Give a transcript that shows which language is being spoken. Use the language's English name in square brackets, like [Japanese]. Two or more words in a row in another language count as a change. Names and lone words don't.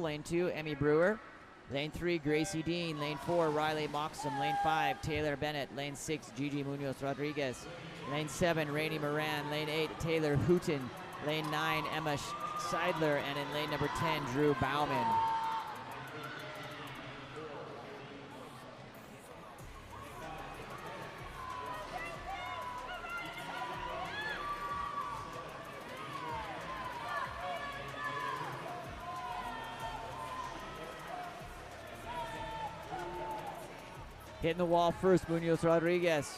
[English] Lane 2, Emmy Brewer. Lane 3, Gracie Dean. Lane 4, Riley Moxham. Lane 5, Taylor Bennett. Lane 6, Gigi Munoz Rodriguez. Lane 7, Rainey Moran. Lane 8, Taylor Hooten. Lane 9, Emma Seidler. And in lane number 10, Drew Bauman. Hitting the wall first, Munoz Rodriguez.